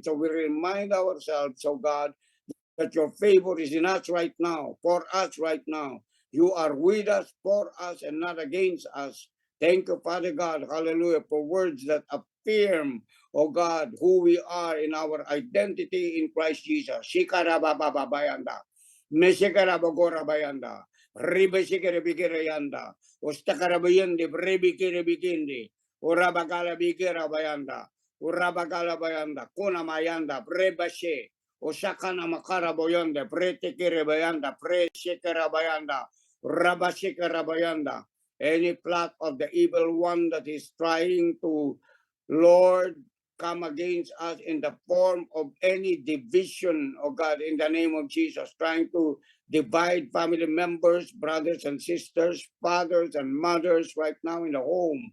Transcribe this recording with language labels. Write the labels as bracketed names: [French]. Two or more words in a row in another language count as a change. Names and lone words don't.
[English] So we remind ourselves, oh God, that your favor is in us right now, for us right now. You are with us, for us, and not against us. Thank you, Father God, hallelujah, for words that affirm, oh God, who we are in our identity in Christ Jesus. Shikarabababayanda, Meshikarabagorabayanda, Ribeshikirabikirayanda, Ostakarabayandi, Brebikirabikindi, Urabakalabayanda, Urabakalabayanda, Kunamayanda, Brebashe, Osakana makara boyonde, prete kere bayanda, pre shekera bayanda, Rabashika Rabayanda. Any plot of the evil one that is trying to, Lord, come against us in the form of any division, oh God, in the name of Jesus, trying to divide family members, brothers and sisters, fathers and mothers right now in the home.